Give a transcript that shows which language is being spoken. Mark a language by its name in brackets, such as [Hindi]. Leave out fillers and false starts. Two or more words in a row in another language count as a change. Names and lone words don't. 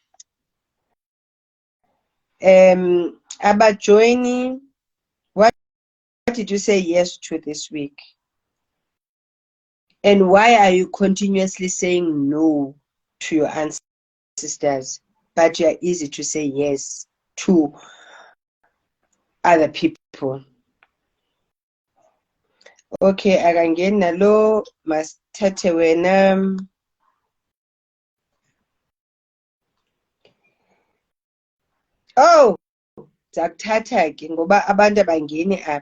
[English] About joining, what did you say yes to this week? And why are you continuously saying no to your ancestors, but you are easy to say yes to other people? [Xhosa] Okay, akangeni nalo masithathe wena. Oh, ndakuthatha ke ngoba abantu abangeni apha.